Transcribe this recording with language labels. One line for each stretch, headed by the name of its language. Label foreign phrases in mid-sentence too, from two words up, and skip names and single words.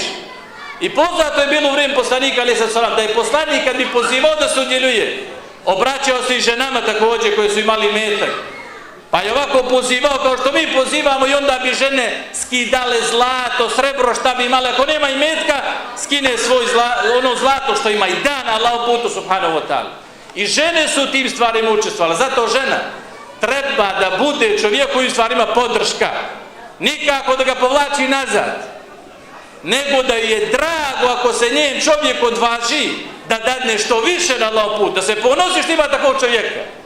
Bosnian: I poznato je bilo u vrijeme poslanika
Arabic: عليه السلام
Bosnian: da je poslanik kad bi pozivao da se udjeljuje, obraćao se i ženama također koje su imali imetak. Pa je ovako pozivao kao što mi pozivamo, i onda bi žene skidale zlato, srebro, šta bi imale. Ako nema imetka, skine svoj ono zlato što ima i dan Allahu putu
Arabic: سبحانه وتعالى.
Bosnian: I žene su u tim stvarima učestvovale. Zato žena treba da bude čovjeku u stvarima podrška. Nikako da ga povlači nazad, nego da je drago ako se njen čovjek odvaži da dadne što više na Allahov put, da se ponosi što ima takvog čovjeka.